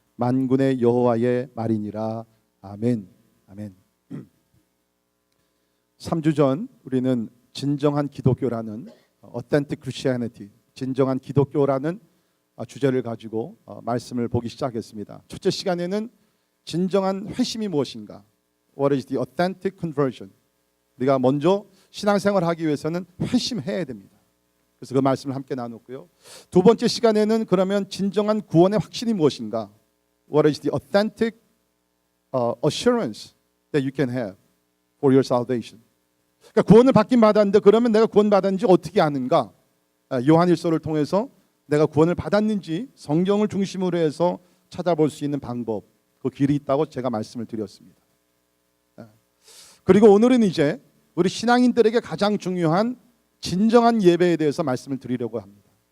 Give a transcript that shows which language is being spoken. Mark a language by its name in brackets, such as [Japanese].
[Korean] 만군의 여호와의 말이니라. 아멘. 아멘. 3주 전 우리는 진정한 기독교라는 Authentic Christianity, 진정한 기독교라는 주제를 가지고 말씀을 보기 시작했습니다. 첫째 시간에는 진정한 회심이 무엇인가? [English] What is the authentic conversion? [Korean] 우리가 먼저 신앙생활을 하기 위해서는 회심해야 됩니다. 그래서 그 말씀을 함께 나눴고요. 두 번째 시간에는 그러면 진정한 구원의 확신이 무엇인가? [English] What is the authentic assurance that you can have for your salvation? [Korean] 그러니까 구원을 받긴 받았는데 그러면 내가 구원 받았는지 어떻게 아는가? 요한일서를 통해서 내가 구원을 받았는지 성경을 중심으로 해서 찾아볼 수 있는 방법, 그 길이 있다고 제가 말씀을 드렸습니다. 그리고 오늘은 이제 우리 신앙인들에게 가장 중요한 진정한 예배에 대해서 말씀을 드리려고 합니다.